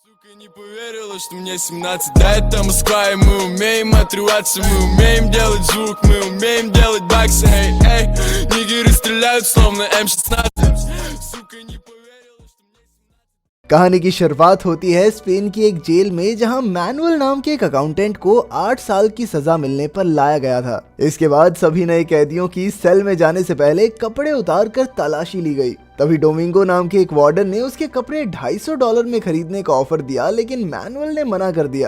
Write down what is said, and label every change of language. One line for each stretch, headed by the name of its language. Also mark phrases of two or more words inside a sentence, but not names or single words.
Russian: Сука, не поверила, что мне 17. Да, это Москва, и мы умеем отрываться, мы умеем делать звук, мы умеем делать баксы. Эй, эй, нигеры стреляют словно М16. Сука, не поверила, что мне 17.
Hindi: कहानी की शुरुआत होती है स्पेन की एक जेल में, जहां मैनुअल नाम के एक अकाउंटेंट को 8 साल की सजा मिलने पर लाया गया था। इसके बाद सभी नए कैदियों की सेल में जाने से पहले कपड़े उतार कर तलाशी ली गई। तभी डोमिंगो नाम के एक वार्डन ने उसके कपड़े $250 में खरीदने का ऑफर दिया, लेकिन मैनुअल ने मना कर दिया।